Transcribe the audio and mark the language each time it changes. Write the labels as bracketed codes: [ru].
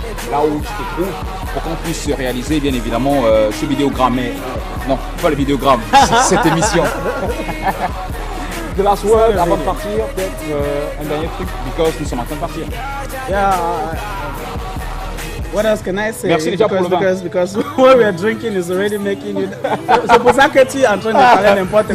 [fr] Là où tu te trouves, pour qu'on puisse réaliser bien évidemment ce vidéogramme. Mais non, pas le vidéogramme, cette émission. [en] The last word [fr] avant de partir, peut-être un dernier truc, [en] because [fr] nous sommes en train de partir. [en] Yeah. What else can I say? [fr] Merci déjà pour le vin. [en] Because what we are drinking is already making you. [fr] C'est pour ça que tu es en train de parler n'importe quoi.